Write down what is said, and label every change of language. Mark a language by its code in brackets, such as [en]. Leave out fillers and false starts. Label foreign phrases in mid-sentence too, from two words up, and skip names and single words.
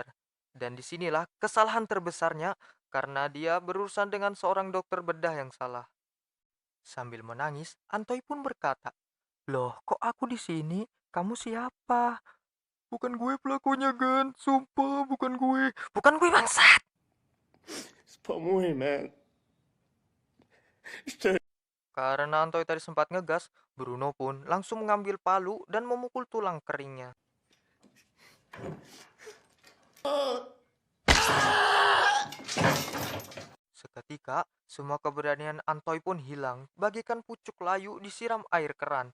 [id] Dan disinilah kesalahan terbesarnya karena dia berurusan dengan seorang dokter bedah yang salah. Sambil menangis, Antoy pun berkata, "Loh, kok aku di sini? Kamu siapa?" "Bukan gue pelakunya, Gan. Sumpah, bukan gue." "Bukan gue, bangsat!" [fr] C'est pas moi, man. [id] Karena Antoy tadi sempat ngegas, Bruno pun langsung mengambil palu dan memukul tulang keringnya. Seketika, semua keberanian Antoy pun hilang, bagaikan pucuk layu disiram air keran.